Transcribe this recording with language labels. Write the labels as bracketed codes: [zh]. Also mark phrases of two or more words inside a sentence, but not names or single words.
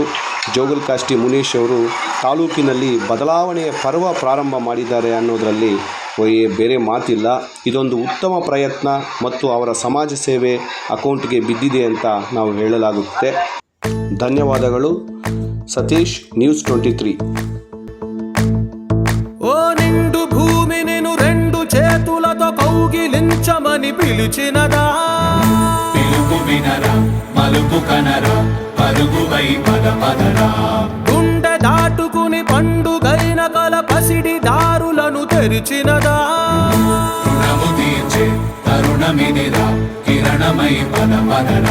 [kn] ಜೋಗಲ್ ಕಾಷ್ಟಿ ಮುನೇಶ್ ಅವರು ತಾಲೂಕಿನಲ್ಲಿ ಬದಲಾವಣೆಯ ಪರ್ವ ಪ್ರಾರಂಭ ಮಾಡಿದ್ದಾರೆ ಅನ್ನೋದರಲ್ಲಿ ಬೇರೆ ಮಾತಿಲ್ಲ. ಇದೊಂದು ಉತ್ತಮ ಪ್ರಯತ್ನ ಮತ್ತು ಅವರ ಸಮಾಜ ಸೇವೆ ಅಕೌಂಟ್ಗೆ ಬಿದ್ದಿದೆ ಅಂತ ನಾವು ಹೇಳಲಾಗುತ್ತೆ. ಧನ್ಯವಾದಗಳು. ಸತೀಶ್, ನ್ಯೂಸ್ 23. [te] ఓ నిండు భూమి నేను రెండు చేతులతో కౌగిలించమని పిలిచినదా, పిలుపు వినరా మలుపు కనరా పరుగువై పదపదరా, గుండె దాటుకుని పండుగైన కల పసిడి దారులను తెరిచినదా, రుణము తీర్చే తరుణమిదిరా కిరణమై పదపదరా,